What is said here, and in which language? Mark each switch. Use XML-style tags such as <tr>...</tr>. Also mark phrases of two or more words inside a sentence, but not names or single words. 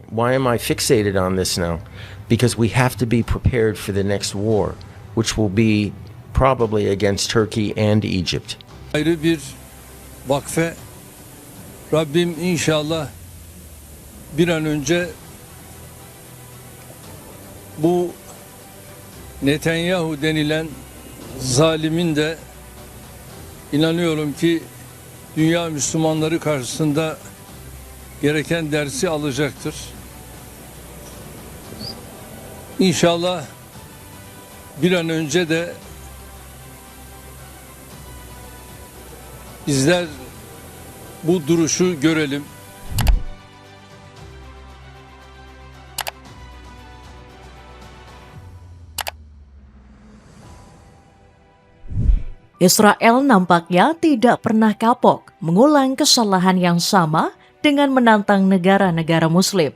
<en>why am I fixated on this now? Because we have to be prepared for the next war, which will be probably against Turkey and Egypt.</en> <tr>Ayrı bir vakfe Rabbim inşallah bir an önce bu Netanyahu denilen zalimin de inanıyorum ki dünya Müslümanları karşısında gereken dersi alacaktır. İnşallah bir an önce de bizler bu duruşu görelim.</tr> <id>Israel nampaknya tidak pernah kapok mengulang kesalahan yang sama dengan menantang negara-negara Muslim.</id>